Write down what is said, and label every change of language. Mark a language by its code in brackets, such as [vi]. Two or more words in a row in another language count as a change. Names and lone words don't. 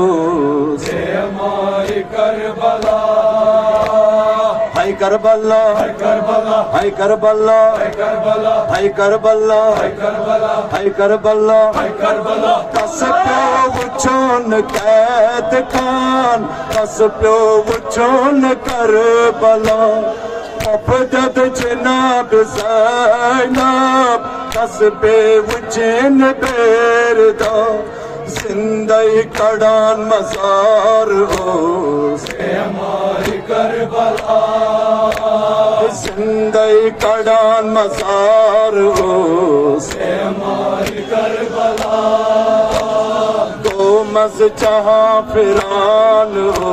[ur] ہماری کربلا [ks] ہائی کربلا کربلا ہائی کربلا کربلا ہائی کربلا کربلا ہائی کربلا کربلا کس پیو وچھون قید خان کس پیو وچھون کربلا عبدت جناب زینب کس پیو وچھن بیردہ زندہ کڑان مزار ہو [ur] ہماری کربلا [ks] زندہ کڑان مزار ہو [ur] ہماری کربلا [ks] دو مز جہاں پھران ہو